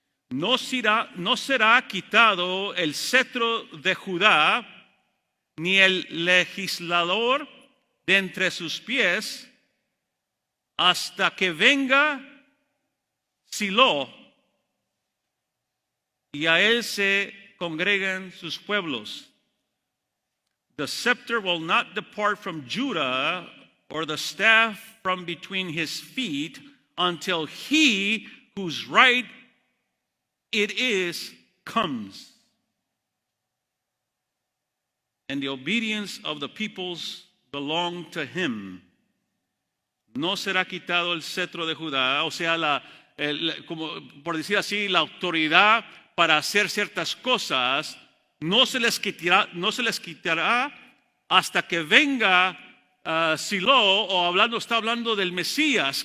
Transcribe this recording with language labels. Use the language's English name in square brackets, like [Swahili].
[Spanish] No será quitado el cetro de Judá, ni el legislador de entre sus pies, hasta que venga Silo, y a él se congregan sus pueblos. [English] The scepter will not depart from Judah, or the staff from between his feet, until he whose right it is comes. And the obedience of the peoples belong to him. [Spanish] No será quitado el cetro de Judá, o sea, como por decir así, la autoridad para hacer ciertas cosas no se les quitará hasta que venga Silo, o está hablando del Mesías.